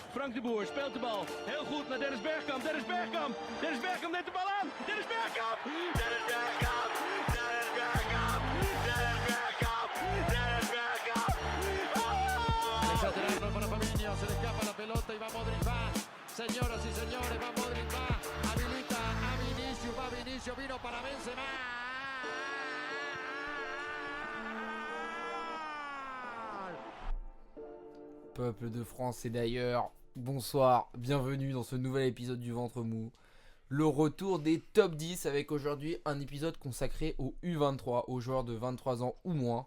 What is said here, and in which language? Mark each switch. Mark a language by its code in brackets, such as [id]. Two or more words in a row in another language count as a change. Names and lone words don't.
[nl] Frank de Boer speelt de bal. Heel goed naar Dennis Bergkamp. Dennis Bergkamp. Dennis Bergkamp neemt de bal aan. Dennis Bergkamp. Dennis Bergkamp. Dennis Bergkamp. Dennis Bergkamp. Dennis Bergkamp. [es] Lateral para Fabinho, se le escapa la pelota y va Modric, va. Señoras y señores, va Modric, va. Habilita a Vinicius, va Vinicius, vino para Benzema. [fr] Peuple de France et d'ailleurs, bonsoir, bienvenue dans ce nouvel épisode du Ventre Mou. Le retour des top 10 avec aujourd'hui un épisode consacré aux U23, aux joueurs de 23 ans ou moins.